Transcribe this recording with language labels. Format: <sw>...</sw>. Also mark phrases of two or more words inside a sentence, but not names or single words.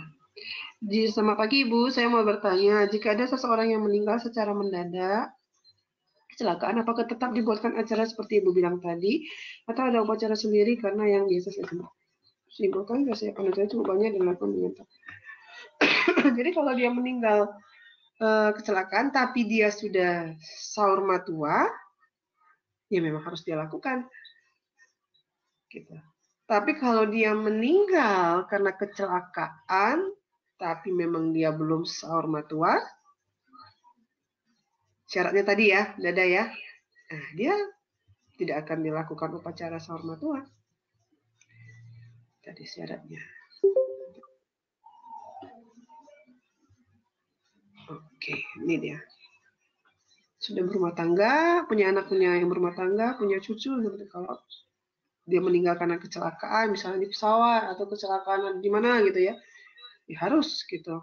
<id>Selamat pagi Ibu, saya mau bertanya, jika ada seseorang yang meninggal secara mendadak, kecelakaan, apakah tetap dibuatkan acara seperti Ibu bilang tadi, atau ada upacara sendiri karena yang biasa saya sebut? Simpulkan, persiapan acara cukup banyak dilakukan dengan tepat. Jadi kalau dia meninggal kecelakaan, tapi dia sudah</id> <bbc>saur matua,</bbc> <id>ya memang harus dia lakukan. Gitu. Tapi kalau dia meninggal karena kecelakaan, tapi memang dia belum</id> <bbc>saur matua,</bbc> <id>syaratnya tadi ya, Dada ya, nah, dia tidak akan dilakukan upacara</id> <bbc>saur matua.</bbc> <id>Tadi syaratnya. Oke, ini dia. Sudah berumah tangga, punya anak, punya yang berumah tangga, punya cucu. Kalau dia meninggal karena kecelakaan, misalnya di pesawat atau kecelakaan di mana gitu ya, ya harus gitu.</id>